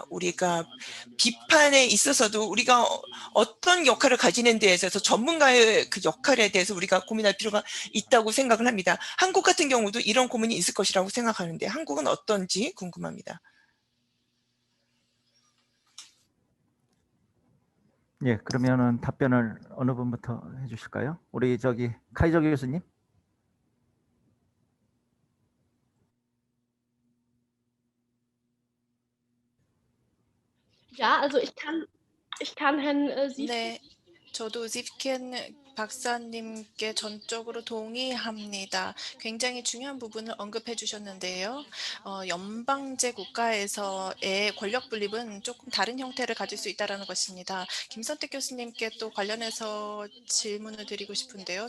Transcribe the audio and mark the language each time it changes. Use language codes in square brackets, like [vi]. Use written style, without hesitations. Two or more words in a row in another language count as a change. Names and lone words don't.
[ko] 우리가 비판에 있어서도 우리가 어떤 역할을 가지는 데 있어서 전문가의 그 역할에 대해서 우리가 고민할 필요가 있다고 생각을 합니다. 한국 같은 경우도 이런 고민이 있을 것이라고 생각하는데 한국은 어떤지 궁금합니다. 예, 그러면은 답변을 어느 분부터 해주실까요? 우리 카이저 교수님. [de] Ja, also ich kann Herrn [ko] 네, 저도 지프켄 박사님께 전적으로 동의합니다. 굉장히 중요한 부분을 언급해 주셨는데요. 연방제 국가에서의 권력 분립은 조금 다른 형태를 가질 수 있다는 것입니다. 김선택 교수님께 또 관련해서 질문을 드리고 싶은데요.